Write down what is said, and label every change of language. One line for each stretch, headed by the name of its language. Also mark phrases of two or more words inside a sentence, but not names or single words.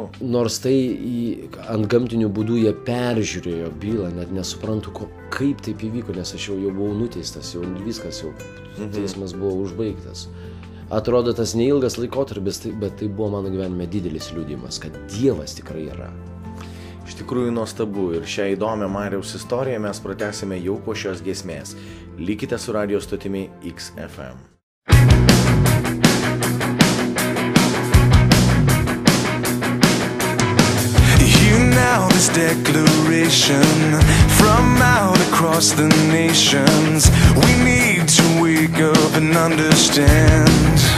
Lithuanian: Nors tai ant gamtinių būdų jie peržiūrėjo bylą, net nesuprantu, kaip taip įvyko, nes aš jau buvau nuteistas, jau viskas, jau teismas buvo užbaigtas. Atrodo, tas neilgas laikotarpis, bet tai buvo mano gyvenime didelis liudijimas, kad Dievas tikrai yra. Iš tikrųjų nuostabu ir šią įdomią Mariaus istoriją mes pratęsime jau po šios giesmės. Likite su radio stotimi XFM.
English: Now this declaration from out across the nations, we need to wake up and understand.